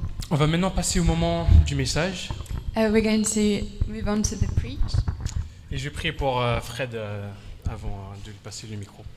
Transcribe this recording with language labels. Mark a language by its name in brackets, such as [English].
[French] On va maintenant passer au moment du message. [English] We're going to move on to the preach. [French] Et je vais prier pour Fred avant de lui passer le micro.